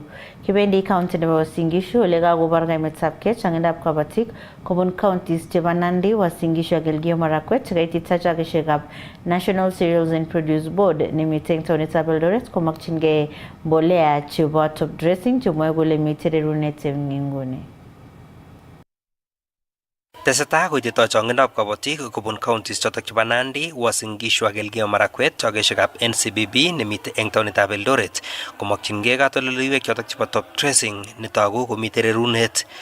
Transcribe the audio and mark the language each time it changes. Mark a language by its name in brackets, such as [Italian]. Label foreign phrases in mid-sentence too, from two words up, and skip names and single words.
[Kalenjin] Kibendi county nebo Uasin Gishu ole kakobar kaimetab kei changindab kabatik kobun counties chebo Nandi, Uasin Gishu ak Elgeyo Marakwet kaiti tachakishekab National Cereals and Produce Board nemitei eng taonitab Eldoret komakchingei mbolea chebo [English] top dressing [Kalenjin] chemwoe kole mitei rerunet eng nguni. Tesetai koititoi chongindab kabatik kobun counties chotok chebo Nandi, Uasin Gishu ak Elgeyo Marakwet chokeshekab NCBB nemitei eng taonitab Eldoret komakchingei katoldoleiwek chotok chebo [English] top dressing [Kalenjin] netoku komitei rerunet.